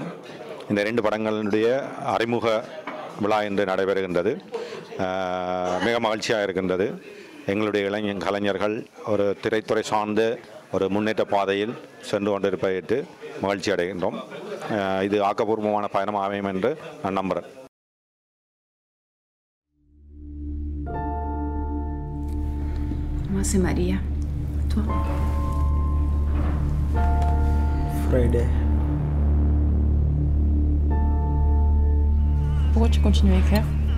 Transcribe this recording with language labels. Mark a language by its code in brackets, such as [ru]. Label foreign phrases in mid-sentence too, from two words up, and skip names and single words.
[ta] இந்த 2 படங்களுடைய அறிமுக விழா இன்று நடைபெறுகின்றது. மிக மகிழ்ச்சியாக இருக்கின்றது. எங்களுடைய கலைஞர்கள் ஒரு திரைத்துறை சார்ந்து ஒரு முன்னேற்ற பாதையில் சென்று கொண்டிருப்பதற்கு மகிழ்ச்சி அடைகின்றோம். இது ஆக்கப்பூர்வமான பயணம் அமையும் என்று நான் நம்புகிறேன். [fr] Moi c'est Maria. Toi? Friday. Pourquoi tu continues à écrire?